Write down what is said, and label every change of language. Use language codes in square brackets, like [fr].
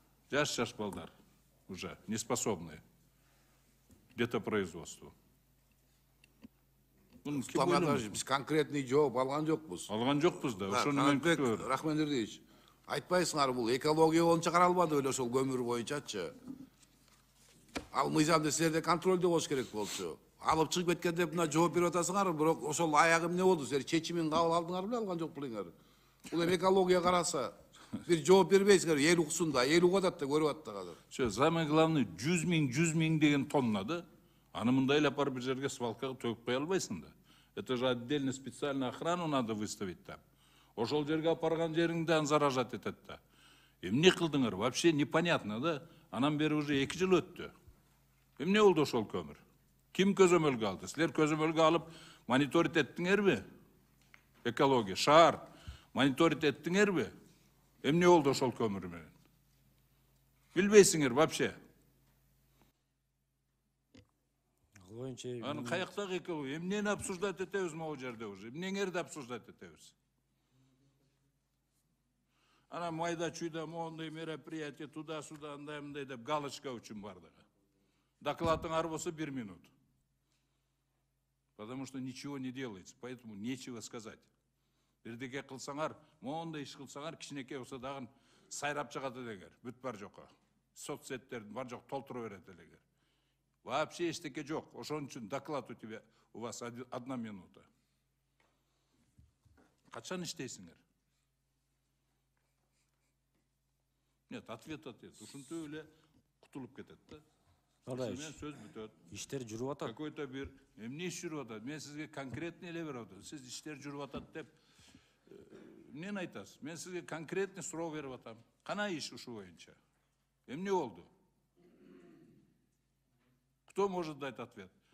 [ky] Жаш балдар [ru] уже неспособные к детопроизводству. [ky] Biz конкретный жооп алган жокпуз. Алган жокпуз да. Ошону мен күтөбүм. Рахмандович, айтпайсыңар, бул экология боюнча каралбады эле ошол көмүр боюнчачы. Ал мыйзамды силерде контролдо болуш керек болчу. Алып чыгып кеткенде мына жооп берип атасыңар, бирок ошол аягы эмне болду? Силер чечимин кабыл алдыңар беле, алган жок белеңер. Бул эми экология караса, бир жооп бербейсиңер, эл уксун да, эл угат да, көрүп атты азыр. Самое главное, 100 миң деген тонна да. Аны мындай эле апарып бир жерге свалкага төгүп кое албайсың да. [ru] Это же отдельно специальную охрану надо выставить там. [ky] Ошол жерге апарган жериңден заражать этет да. Эмне кылдыңар? Вообще непонятно да. Анан бери уже 2 жыл өттү. Эмне болду ошол көмүр? Ким көзөмөлгө алды? Силер көзөмөлгө алып мониторить эттиңерби? Экология, шаар мониторить эттиңерби? Эмне болду ошол көмүр менен? Билбейсиңер вообще. Анын каяктагы экология? Эмнени обсуждать этебиз могу жерде уже? Эмнеңерди обсуждать этебиз? Ана майда чүйда моундай мероприятие [ru] туда-сюда [ky] андай-мындай деп галочка үчүн бардыгы. Докладыңар болсо 1 минут. [ru] Потому что ничего не делается, поэтому нечего сказать. [ky] Бирдеке кылсаңар, моундай иш кылсаңар, кичинекей болсо дагы сайрап чыгат элеңер. Бүт бар жокко. Соцсеттердин бар жок толтура берет элеңер. Вообще эчтеке жок. Ошон үчүн [ru] доклад у вас 1 минута. [ky] Качан иштейсиңер? [ru] Нет, ответ. [ky] Ушинтип эле кутулуп кетет да. Николаевич, Мен сөз бүтөт. иштер жүрүп атат. [ru] Какой-то [ky] bir эмне иш жүрүп атат? Мен сизге конкретный эле берип атам. Сиз иштер жүрүп атат деп эмнени айтасыз? Мен сизге конкретный суроо берип атам. Кана иш ушу боюнча? Эмне болду? [ru] Кто может дать ответ?